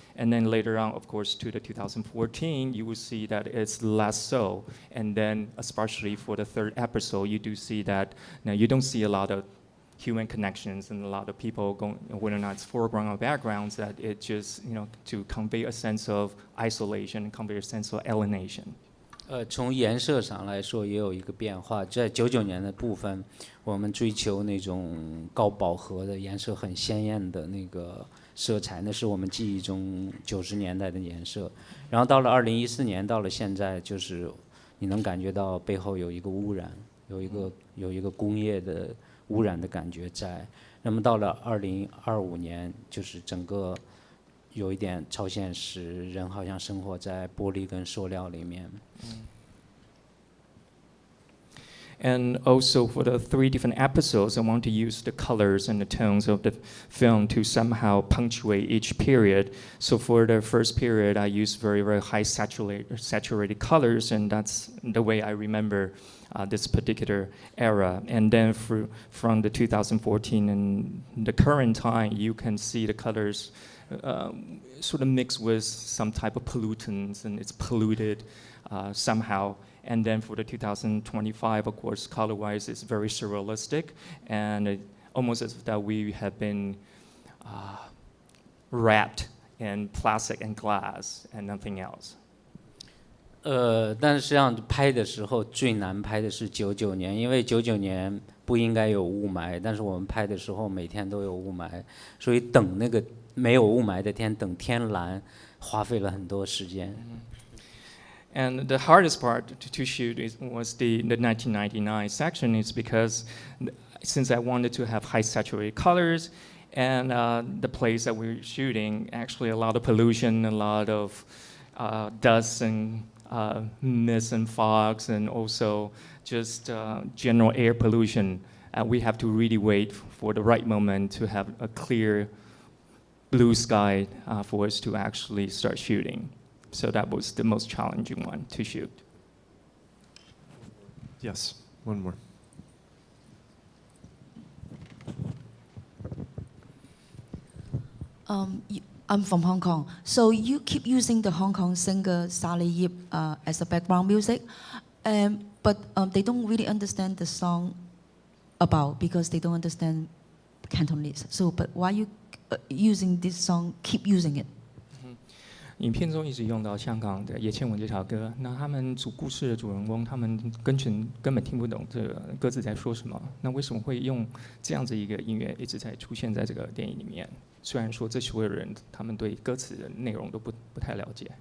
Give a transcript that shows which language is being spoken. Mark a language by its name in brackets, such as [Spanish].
[English] And then later on, of course, to the 2014, you will see that it's less so. And then, especially for the third episode, you do see that now you don't see a lot of human connections and a lot of people going, whether or not it's foreground or backgrounds, that it just, to convey a sense of isolation, convey a sense of alienation. [Chinese] 从颜色上来说也有一个变化，在99年的部分，我们追求那种高饱和的颜色很鲜艳的那个色彩，那是我们记忆中90年代的颜色。然后到了2014年，到了现在，就是你能感觉到背后有一个污染，有一个工业的污染的感觉在。那么到了2025年，就是整个有一点超现实，人好像生活在玻璃跟塑料里面。 [English] And also for the 3 different episodes, I want to use the colors and the tones of the film to somehow punctuate each period. So for the first period, I used very, very high saturated colors, and that's the way I remember this particular era. And then from the 2014 and the current time, you can see the colors sort of mixed with some type of pollutants, and it's polluted somehow. And then for the 2025, of course, color-wise, it's very surrealistic, and almost as if that we have been wrapped in plastic and glass and nothing else. [Chinese] 但是实际上拍的时候最难拍的是99年，因为99年不应该有雾霾，但是我们拍的时候每天都有雾霾，所以等那个没有雾霾的天，等天蓝，花费了很多时间。 [English] And the hardest part to shoot was the 1999 section, is because since I wanted to have high saturated colors, and the place that we were shooting, actually a lot of pollution, a lot of dust and mist and fogs, and also just general air pollution. We have to really wait for the right moment to have a clear blue sky for us to actually start shooting. So that was the most challenging one to shoot. Yes, one more. I'm from Hong Kong. So you keep using the Hong Kong singer Sally Yip as a background music, but they don't really understand the song about, because they don't understand Cantonese. So, but why you using this song, keep using it? [Chinese] 影片中一直用到香港的叶倩文这条歌，那他们主故事的主人公，他们根本听不懂这个歌词在说什么。那为什么会用这样子一个音乐一直在出现在这个电影里面？虽然说这所有人他们对歌词的内容都不太了解。